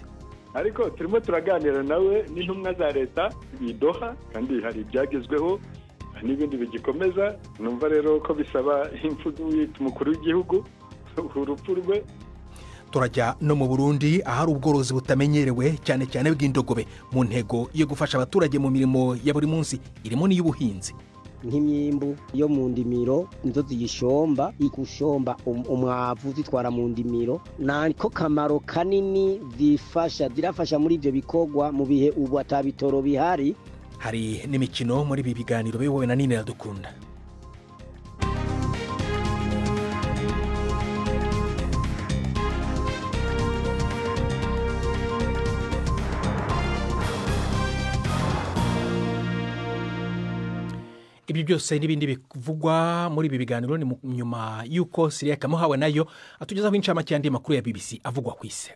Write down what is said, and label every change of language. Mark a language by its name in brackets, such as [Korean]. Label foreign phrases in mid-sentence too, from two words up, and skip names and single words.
[Kinyarwanda] Ariko turimo turaganira nawe n'intumwa za leta bidoha kandi hari ibyagezweho n'ibindi bigikomeza. Numva rero ko bisaba imfudu y'umukuru w'igihugu urupfu rwe. Turajya no mu Burundi ahari ubworozi butamenyerewe cyane cyane bw'indogobe mu ntego yo gufasha abaturage mu mirimo ya buri munsi irimo n'iy'ubuhinzi. [Rundi] Nk'imyimbu yo mu ndimiro nizo ziyishomba igushomba umwavu zitwara mu ndimiro, nako kamaro kanini zirafasha muri ibyo bikorwa mu bihe ubu atabitoro bihari. [Kinyarwanda] Hari n'imikino muri ibi biganiro biyobowe na Nina Dukunda. Ibi byose n'ibindi bivugwa muri ibi biganiro ni nyuma yuko Syria Kamuhawe nayo atugezaho incamake y'andi makuru ya BBC avugwa ku isi.